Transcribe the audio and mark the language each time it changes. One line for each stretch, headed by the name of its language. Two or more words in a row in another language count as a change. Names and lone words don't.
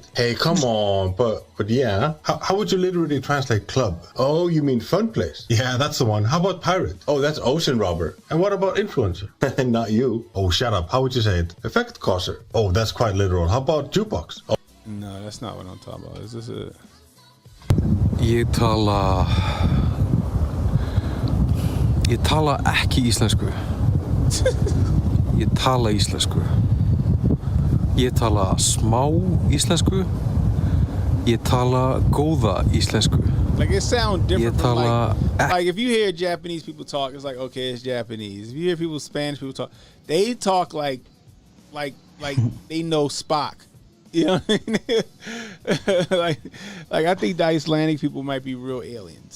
English: Hey, come on, but yeah. How would you literally translate club? Oh, you mean fun place? Yeah, that's the one. How about pirate? Oh, that's ocean robber. And what about influencer? Not you. Oh, shut up. How would you say it? Effect causer. Oh, that's quite literal. How about jukebox? Oh. No, that's not what I'm talking about. Is this it?
Icelandic: Ég tala ekki íslensku. Ég tala íslensku. Ég tala smá íslensku. Ég tala góða íslensku.
English: Like it sounds different
Icelandic: Ég
English: from
Icelandic: tala
English: like if you hear Japanese people talk, it's like okay, it's Japanese. If you hear people Spanish people talk, they talk like they know Spock. You know what I mean? like I think the Icelandic people might be real aliens.